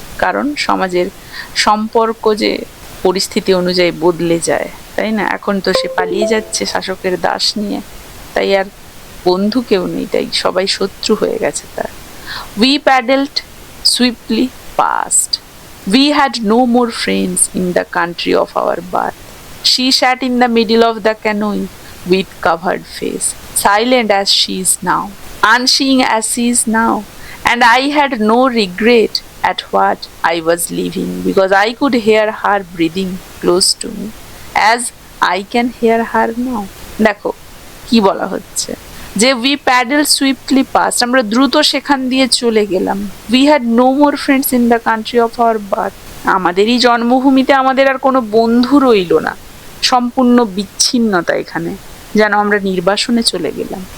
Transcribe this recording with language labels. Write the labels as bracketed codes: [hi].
[bn] কারণ সমাজের সম্পর্ক যে পরিস্থিতি অনুযায়ী বদলে যায়, তাই না? এখন তো সে পালিয়ে যাচ্ছে শাসকের দাস নিয়ে, তাই আর বন্ধু কেউ নেই, তাই সবাই শত্রু হয়ে গেছে তার। [en] We paddled swiftly past. We had no more friends in the country of our birth. She sat in the middle of the canoe with covered face, silent as she is now, unseeing as she is now, and I had no regret at what I was leaving, because I could hear her breathing close to me, as I can hear her now. [bn] দেখো কি বলা হচ্ছে, যে [en] we paddle swiftly past, [bn] আমরা দ্রুত সেখান দিয়ে চলে গেলাম। [en] we had no more friends in the country of our birth, [bn] আমাদের এই জন্মভূমিতে আমাদের আর কোনো বন্ধু রইল না, সম্পূর্ণ বিচ্ছিন্নতা এখানে, যেন আমরা নির্বাসনে চলে গেলাম।